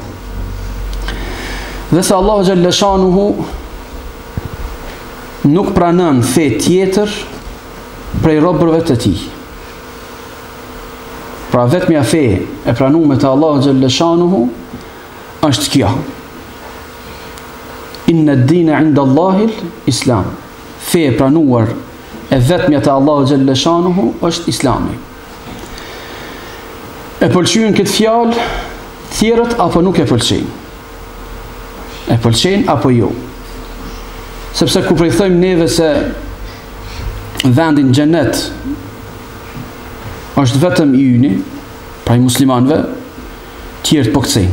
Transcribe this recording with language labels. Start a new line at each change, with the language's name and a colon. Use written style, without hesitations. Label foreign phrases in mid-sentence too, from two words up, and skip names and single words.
Albanian: Dhe se Allahu
Arabic: جل شأنه
Albanian: nuk pranon fe tjetër prej robërve të tij. Pra vetmja fe e pranuar te Allahu
Arabic: جل شأنه
Albanian: është kjo.
Arabic: إن الدين عند الله الإسلام.
Albanian: Fe e pranuar e vetmja te Allahu
Arabic: جل شأنه
Albanian: është Islami. E pëlqyen këtë fjalë tjerët apo nuk e pëlqejnë? E pëlqejnë apo jo? Sepse kur i thojmë neve se vendi në xhenet është vetëm I yni, pra I muslimanëve, tjerët po kthejnë.